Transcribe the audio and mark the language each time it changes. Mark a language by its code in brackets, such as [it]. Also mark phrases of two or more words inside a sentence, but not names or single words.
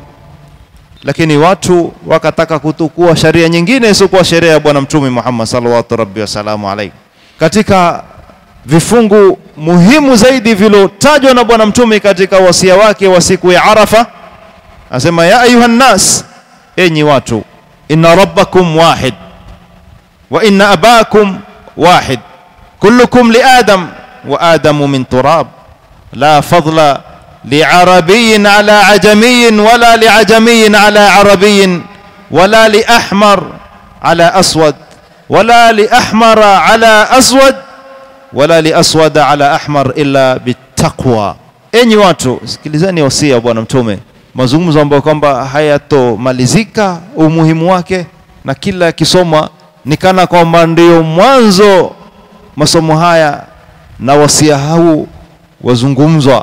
[sw] Lakini watu wakataka kutukua sharia nyingine isiyokuwa sheria ya bwana mtume Muhammad [ar] صلى الله عليه وسلم. [sw] Katika vifungu muhimu zaidi vilotajwa na bwana mtume katika wasia wake wa siku ya Arafa, asema [ar] يا أيها الناس, [sw] enyi watu, [ar] إن ربكم واحد وإن أباكم واحد كلكم لآدم وآدم من تراب لا فضل لعربي على عجمي ولا لعجمي على عربي ولا لأحمر على أسود ولا لأحمر على أسود ولا لأسود على أحمر إلا بالتقوى. [sw] Enyi watu, sikilizeni wasia bwana mtume, mazungumzo ambayo kwamba hayatomalizika umuhimu wake, na kila kisoma nikana kwamba ndio mwanzo masomo haya na wasia huu wazungumzwa.